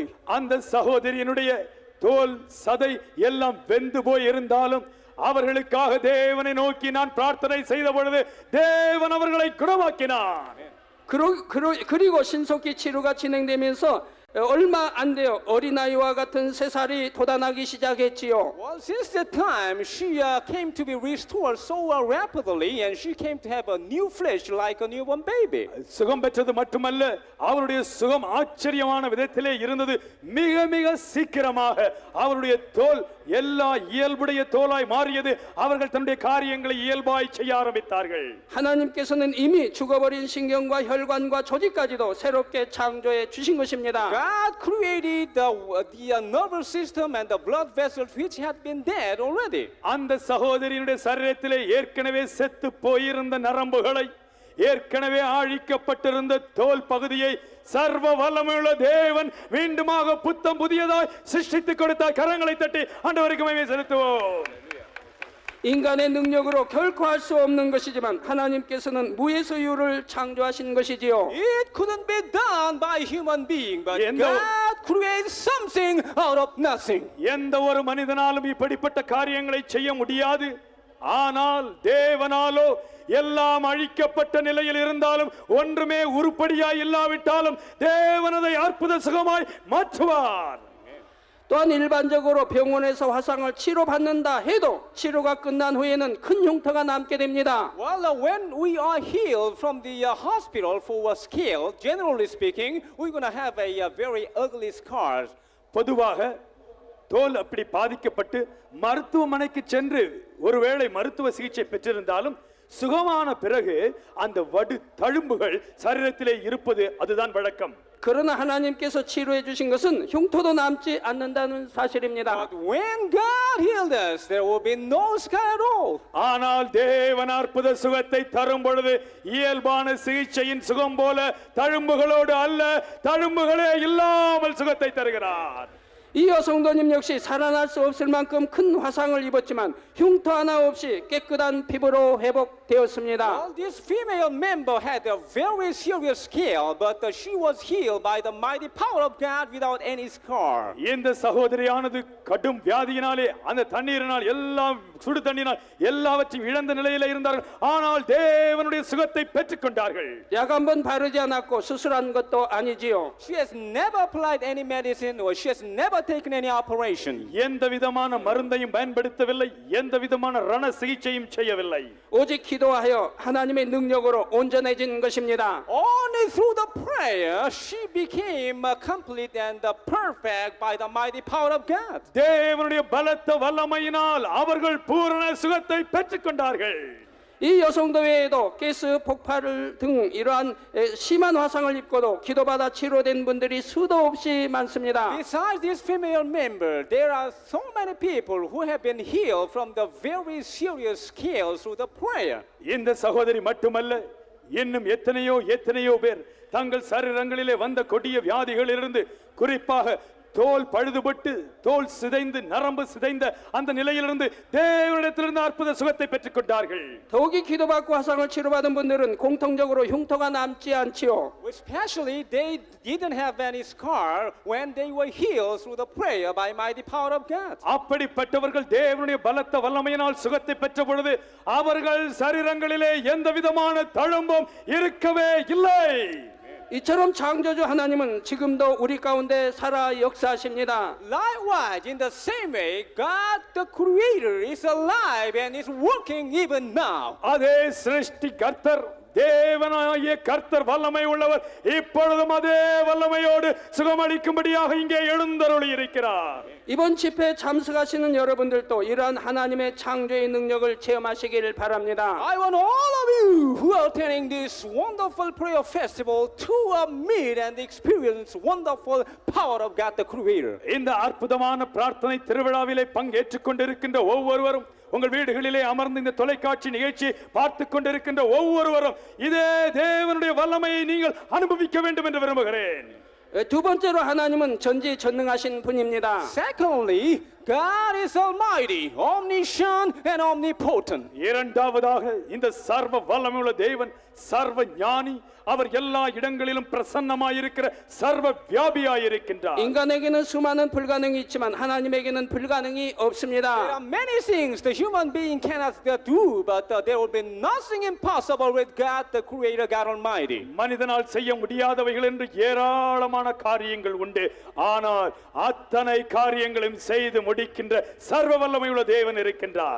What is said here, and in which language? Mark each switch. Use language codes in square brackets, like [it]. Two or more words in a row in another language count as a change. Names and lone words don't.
[ta] அந்த சகோதரியினுடைய தோல் சதை எல்லாம் வெந்து போய் இருந்தாலும் அவர்களுக்காக தேவனை நோக்கி நான் பிரார்த்தனை செய்த பொழுது தேவன் அவர்களை குணமாக்கினார். [ko] 그리고 신속히 치료가 진행되면서 얼마 안 돼요. 어린아이와 같은 새살이 돋아나기 시작했지요. [en] Well, since that time, she came to be restored so rapidly, and she came to have a new flesh like a newborn baby. [ta] சுகம் பெற்றது மட்டுமல்ல, அவருடைய சுகம் ஆச்சரியமான விதத்திலே இருந்தது. மிக மிக சீக்கிரமாக அவருடைய தோல் எல்லா இயல்புடைய தோலாய் மாறியது. அவர்கள் தன்னுடைய காரியங்களை இயல்பாய் செய்ய ஆரம்பித்தார்கள். [ko] 하나님께서는 이미 죽어버린 신경과 혈관과 조직까지도 새롭게 창조해 주신 것입니다. [en] God created the nervous system and the blood vessels which had been dead already. [ta] அந்த சகோதரியினுடைய சரீரத்திலே ஏற்கனவே செத்து போயிருந்த நரம்புகளை ஏற்கனவே அழிக்கப்பட்டிருந்த தோல் பகுதியை சர்வ வல்லமையுள்ள தேவன் மீண்டுமாக புத்தம் புதியதாய் சிருஷ்டித்துக் கொடுத்த கரங்களை தட்டி ஆண்டவருக்கு மகிமை செலுத்துவோம். [ko] 인간의 능력으로 결코 할 수 없는 것이지만 하나님께서는 무에서유를 창조하신 것이지요. [en] It couldn't be done by human being, but Yeah, no. God created something out of nothing. [ta] எந்த ஒரு மனிதனாலும் இப்படிப்பட்ட காரியங்களை செய்ய முடியாது. ஆனால் தேவனாலோ எல்லாம் அழிக்கப்பட்ட நிலையில் இருந்தாலும் ஒன்றுமே உருப்படியாய் இல்லாவிட்டாலும் தேவனதை அற்புத சுகமாய் மாற்றுவார். [ko] 또한 일반적으로 병원에서 화상을 치료받는다 해도 치료가 끝난 후에는 큰 흉터가 남게 됩니다. [en] Well, when we are healed from the hospital for a scale, generally speaking, we're going to have a very ugly scars. [ta] பொதுவாக தோல் அப்படி பாதிக்கப்பட்டு மருத்துவமனைக்கு சென்று ஒருவேளை மருத்துவ சிகிச்சை பெற்றிருந்தாலும் சுகமான பிறகு அந்த வடு தழும்புகள் சரீரத்திலே இருப்பது அதுதான் வழக்கம். [ko] 그러나 하나님께서 치료해 주신 것은 흉터도 남지 않는다는 사실입니다. [en] But when God healed us, there will be no scar at all. [ta] ஆனால் தேவன் அற்புத சுகத்தை தரும் பொழுது இயல்பான சிகிச்சையின் சுகம் போல தழும்புகளோடு அல்ல, தழும்புகளே இல்லாமல் சுகத்தை தருகிறார். [ko] 이 여성도님 역시 살아날 수 없을 만큼 큰 화상을 입었지만 흉터 하나 없이 깨끗한 피부로 회복되었습니다. [en] Well, this female member had a very serious scale, but she was healed by the mighty power of God without any scar. [ta] இந்த சகோதரியானது கடும் வியாதியினாலே அந்த தண்ணீரினால் எல்லாம் சுடு தண்ணீரினால் எல்லாவற்றையும் இழந்த நிலையில இருந்தார்கள். ஆனால் தேவனுடைய சுகத்தை பெற்றுக்கொண்டார்கள். [ko] 약 한 번 바르지 않았고 수술한 것도 아니지요. [en] She has never applied any medicine or she has never taken any operation. [ta] எந்த விதமான மருந்தையும் பயன்படுத்தவில்லை, எந்த விதமான ரண சிகிச்சையும் செய்யவில்லை. [ko] 오직 기도하여 하나님의 능력으로 온전해진 것입니다. [en] Only through the prayer she became complete and perfect by the mighty power of God. [ta] தேவனுடைய பலத்த வல்லமையினால் அவர்கள் பூரண சுகத்தை பெற்றுக்கொண்டார்கள். [ko] 이 여성도 외에도 가스 폭발 등 이러한 심한 화상을 입고도 기도받아 치료된 분들이 수도 없이 많습니다. [en] Besides this female member, there are so many people who have been healed from the very serious scales through the prayer. [ta] இந்த சகோதரி மட்டுமல்ல, இன்னும் எத்தனையோ பேர் தங்கள் சரீரங்களிலே வந்த கொடிய வியாதிகளிலிருந்து, குறிப்பாக தோல் பழுதுபட்டு தோல் சிதைந்து நரம்பு சிதைந்த அந்த நிலையிலிருந்து தேவனிடத்திலிருந்து அற்புத சுகத்தை பெற்றுக்கொண்டார்கள். [ko] 더욱이 기도받고 화상을 치료받은 분들은 공통적으로 흉터가 남지 않지요. [en] Especially they didn't have any scar when they were healed through the prayer by mighty power of God. [ta] அப்படிப்பட்டவர்கள் தேவனுடைய பலத்த வல்லமையினால் சுகத்தை பெற்ற பொழுது அவர்கள் சரீரங்களிலே எந்த விதமான தழும்பும் இருக்கவே இல்லை. [ko] 이처럼 창조주 하나님은 지금도 우리 가운데 살아 역사하십니다. [en] Likewise, in the same way, God the Creator is alive and is working even now. [ta] அதே சிருஷ்டி கர்த்தர், தேவனாகிய கர்த்தர் வல்லமை உள்ளவர். இப்பொழுதும் அதே வல்லமையோடு சுகமளிக்கும்படியாக இங்கே எழுந்தருளி இருக்கிறார். [ko] 이번 집회에 참석하시는 여러분들도 이러한 하나님의 창조의 능력을 체험하시기를 바랍니다. [en] I want all of you who are attending this wonderful prayer festival to meet and experience wonderful power of God the Creator. [ta] இந்த அற்புதமான பிரார்த்தனை திருவிழாவிலே பங்கேற்றுக் கொண்டிருக்கின்ற ஒவ்வொருவரும், உங்கள் வீடுகளிலே அமர்ந்து இந்த தொலைக்காட்சி நிகழ்ச்சி பார்த்து கொண்டிருக்கின்ற ஒவ்வொருவரும் இதே தேவனுடைய வல்லமையை நீங்கள் அனுபவிக்க வேண்டும் என்று விரும்புகிறேன். [ko] 두 번째로 하나님은 전지전능하신 분입니다. [en] Secondly, God is almighty, omniscient and omnipotent. [ta] இரண்டாவதாக இந்த சர்வ வல்லமையுள்ள தேவன் சர்வ ஞானி, அவர் எல்லா இடங்களிலும் பிரசன்னமாயிருக்கிற சர்வ வியாபியாயிருக்கின்றார். [ko] 인간에게는 수많은 불가능이 있지만 하나님에게는 불가능이 [en] There [ko] 없습니다. [en] are many things the human being cannot do, but there will be nothing impossible with God the Creator, God Almighty. [ta] மனிதனால் செய்ய முடியாதவைகள் என்று ஏராளமான காரியங்கள் உண்டு. ஆனால் அத்தனை காரியங்களையும் செய்து முடிக்கின்ற சர்வ வல்லமையுள்ள தேவன் இருக்கின்றார்.